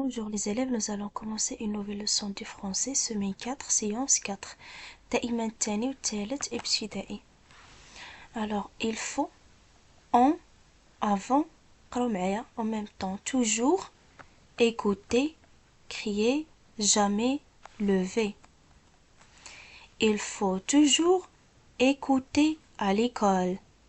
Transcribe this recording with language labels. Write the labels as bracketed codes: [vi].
[fr] Bonjour les élèves, nous allons commencer une nouvelle leçon du français, semaine 4, séance 4. [ar] دائما الثاني والثالث ابتدائي. [fr] Alors, il faut en, avant, [ar] قراو معايا, [fr] en même temps, toujours, écouter, crier, jamais, lever. Il faut toujours écouter à l'école.